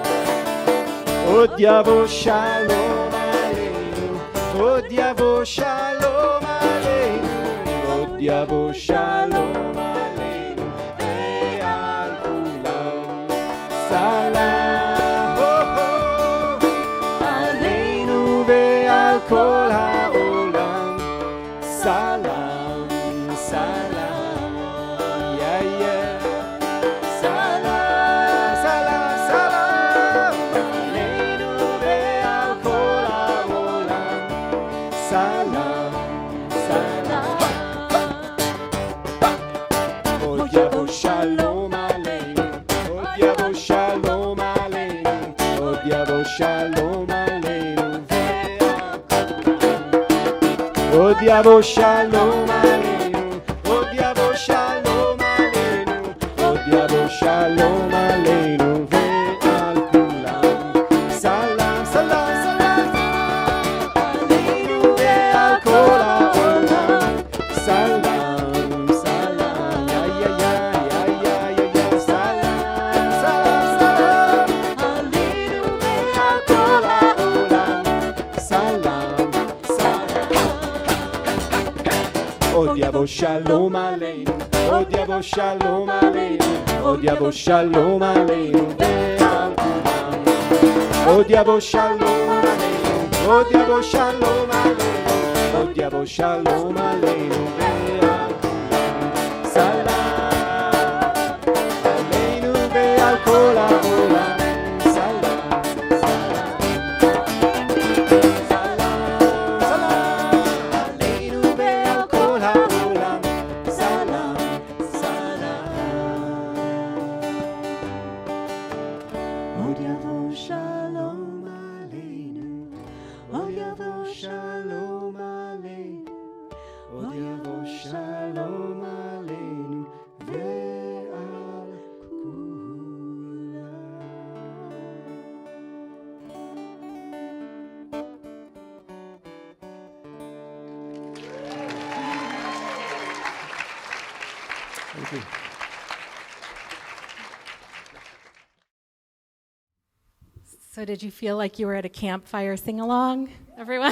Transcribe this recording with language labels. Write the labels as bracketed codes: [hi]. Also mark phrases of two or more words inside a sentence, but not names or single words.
[he] עוד יבוא שלום עלינו, עוד יבוא שלום עלינו, עוד יבוא שלום עלינו, ועל כולם. Salam. כל העולם, [ar] سلام، سلام, [en] yeah, yeah, [ar] سلام، سلام، سلام, [he] עלינו ועל כל העולם, [ar] سلام، سلام. [he] עוד יבוא שלום עלינו, עוד יבוא שלום עלינו, עוד יבוא שלום עלינו. עוד יבוא שלום עלינו, עוד יבוא שלום עלינו, עוד יבוא שלום עלינו, ועל כולם. [ar] سلام، سلام، سلام, [he] עלינו ועל כל העולם. [ar] سلام، سلام، يا، يا، يا، يا، يا، يا، يا. سلام، سلام، سلام, [he] עלינו ועל כל העולם. [ar] Salam. [he] עוד יבוא שלום עלינו, עוד יבוא שלום עלינו, עוד יבוא שלום עלינו, ועל כולם. עוד יבוא שלום עלינו, עוד יבוא שלום עלינו, עוד יבוא שלום עלינו ועל salam, עלינו ועל כל העולם, [ar] سلام، سلام، سلام, [he] עלינו ועל כל העולם, [ar] سلام، سلام. [he] עוד יבוא שלום עלינו, עוד יבוא שלום עלינו, עוד יבוא שלום עלינו ועל כולם. [en] Thank you. So did you feel like you were at a campfire sing-along, everyone?